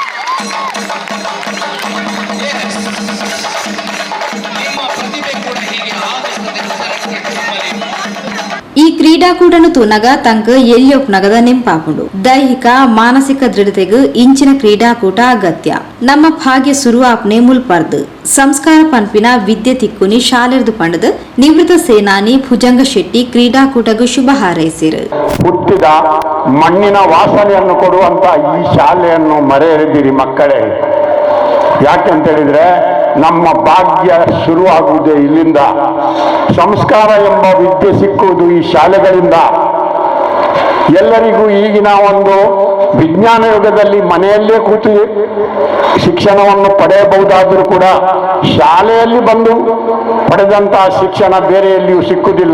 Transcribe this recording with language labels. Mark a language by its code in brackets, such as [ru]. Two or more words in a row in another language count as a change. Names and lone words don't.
[kn] ನಿಮ್ಮ ಪ್ರತಿಭೆ ಕೂಡ ಹೀಗೆ [tcy] ಕ್ರೀಡಾಕೂಟನು ತೂನಗ ತಂಕ ಎಲ್ಲಿಯೊಪ್ನಗದ ನೆಂಪಾಪುಂಡು. ದೈಹಿಕ ಮಾನಸಿಕ ದೃಢತೆಗೂ ಇಂಚಿನ ಕ್ರೀಡಾಕೂಟ ಅಗತ್ಯ. ನಮ್ಮ ಭಾಗ್ಯ ಸುರುವಾಪ್ನೆ ಮುಲ್ಪರ್ದು ಸಂಸ್ಕಾರ ಪಂಪಿನ ವಿದ್ಯೆ ತಿಕ್ಕುನಿ ಶಾಲೆರ್ದು ಪಂಡದು ನಿವೃತ್ತ ಸೇನಾನಿ ಭುಜಂಗ ಶೆಟ್ಟಿ ಕ್ರೀಡಾಕೂಟಗೂ ಶುಭ ಹಾರೈಸಿರು. [kn] ಹುಟ್ಟಿದ ಮಣ್ಣಿನ ವಾಸನೆಯನ್ನು ಕೊಡುವಂತ ಈ ಶಾಲೆಯನ್ನು ಮರೆಯದಿರಿ ಮಕ್ಕಳೇ. ಯಾಕೆಂತ ಹೇಳಿದ್ರೆ ನಮ್ಮ ಭಾಗ್ಯ ಶುರುವಾಗುವುದೇ ಇಲ್ಲಿಂದ. ಸಂಸ್ಕಾರ ಎಂಬ ವಿದ್ಯೆ ಸಿಕ್ಕುವುದು ಈ ಶಾಲೆಗಳಿಂದ. ಎಲ್ಲರಿಗೂ ಈಗಿನ ಒಂದು ವಿಜ್ಞಾನ ಯುಗದಲ್ಲಿ ಮನೆಯಲ್ಲೇ ಕೂತು ಶಿಕ್ಷಣವನ್ನು ಪಡೆಯಬಹುದಾದರೂ ಕೂಡ ಶಾಲೆಯಲ್ಲಿ ಬಂದು ಪಡೆದಂತಹ ಶಿಕ್ಷಣ ಬೇರೆ ಎಲ್ಲಿಯೂ ಸಿಕ್ಕುವುದಿಲ್ಲ.